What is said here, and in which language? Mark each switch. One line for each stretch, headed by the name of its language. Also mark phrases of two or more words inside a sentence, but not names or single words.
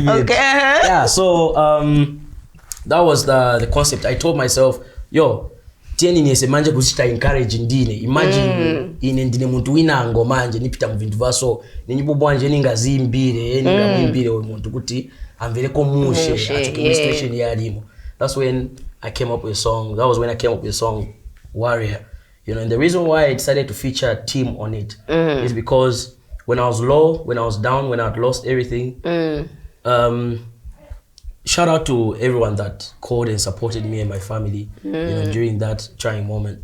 English: Yeah, so that was the concept. I told myself,
Tumbuka: yo, tieni niese manje kuchita encourage ndine imagine ine ndine muntu winango manje nipita mu vintu vaso ninyibo bwanje ningazimbire ningamwimbire oyo muntu kuti amvereko mushe achoke situation yalimo.
English: That's when I came up with a song. That was when I came up with a song Warrior. You know, and the reason why I decided to feature Team on it is because when I was low, when I was down, when I'd lost everything, shout out to everyone that called and supported me and my family, you know, during that trying moment.